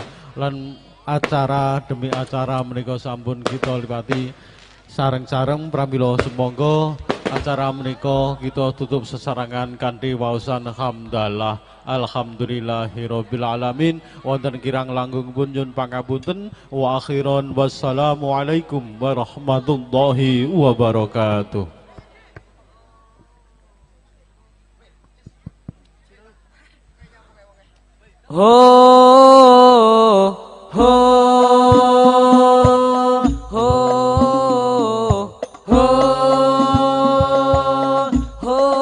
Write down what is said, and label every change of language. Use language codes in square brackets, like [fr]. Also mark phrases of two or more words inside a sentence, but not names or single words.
[jv] Lan acara demi acara menika sampun kita liwati sareng-sareng pramila sumangga acara menika kita tutup sesarangan kanthi waosan hamdalah [ar] الحمد لله رب العالمين. [jv] Wonten kirang langkung pun nyuwun pangapunten [ar] وآخرا والسلام عليكم ورحمة الله وبركاته. Ho ho ho ho ho